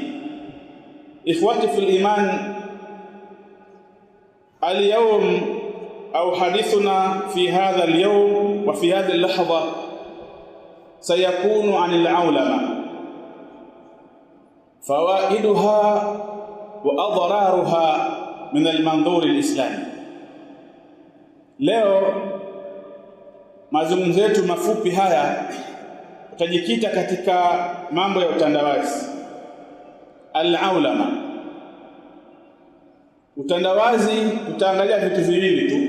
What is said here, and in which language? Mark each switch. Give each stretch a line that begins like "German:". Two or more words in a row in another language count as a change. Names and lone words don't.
Arabic: إخوتي في الإيمان، اليوم أو حديثنا في هذا اليوم وفي هذه اللحظة سيكون عن العولمة، فوائدها وأضرارها من المنظور الإسلامي.
Swahili: Leo mazungumzo yetu mafupi haya utajikita katika mambo ya utandawazi. Al-aulama, utandawazi, tutaangalia vitu viwili tu.